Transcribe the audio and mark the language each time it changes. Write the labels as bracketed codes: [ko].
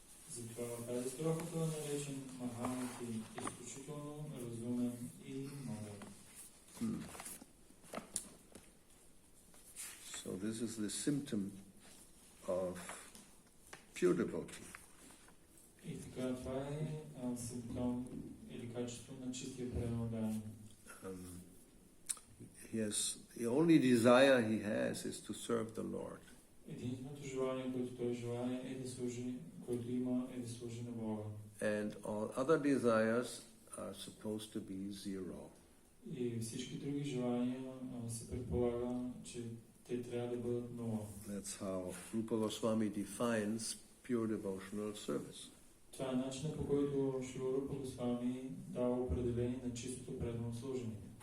[bg] Затова тази строфа той е наречен Махамати, изключително разумен и мъдър. [en] So this is the symptom of pure devotee. [bg] И така, това е симптом или качество на чистия преданен. [en] The only desire he has is to serve the Lord. [bg] Единственото желание, което той желае, е да служи, което има, е да служи на Бога. [en] And all other desires are supposed to be zero. [bg] И всички други желания се предполага, че те трябва да бъдат нула. [en] That's how Rupa Goswami defines pure devotional service. [bg] Това е начинът, по който Шрила Рупа Госвами дава определение на чистото предано служение.